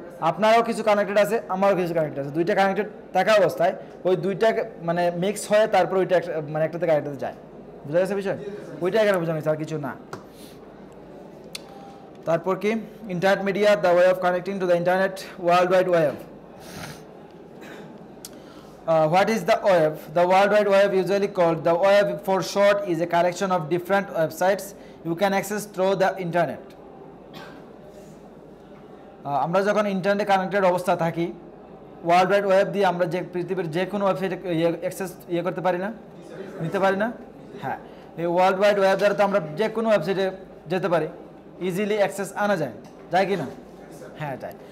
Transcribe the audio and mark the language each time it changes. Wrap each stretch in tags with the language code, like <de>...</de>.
<bn>আপনারও কিছু কানেক্টেড আছে, আমারও কিছু কানেক্টেড আছে, দুইটা কানেক্টেড থাকা অবস্থায় ওই দুইটা মানে মিক্স হয়ে তারপর ওইটা মানে একটা থেকে আরেকটাতে যায়। বুঝা গেছে বিষয়? ওইটা এখানে বোঝানো হয়েছে, আর কিছু না। তারপর কি,</bn> <en>Internet media, the way of connecting to the internet world wide web. What is the web? The World Wide Web, usually called the web for short, is a collection of different websites you can access through the internet.</en> <bn>আমরা যখন ইন্টারনেটে connected অবস্থা থাকি, world wide web দিয়ে আমরা যে পৃথিবীর যে কোনো ওয়েবসাইটে অ্যাক্সেস করতে পারি না, নিতে পারি না। হ্যাঁ, এই ওয়ার্ল্ড ওয়াইড ওয়েব দ্বারা তো আমরা যে কোনো ওয়েবসাইটে যেতে পারি, ইজিলি অ্যাক্সেস আনা যায়, যায় কি না? হ্যাঁ যায়।</bn>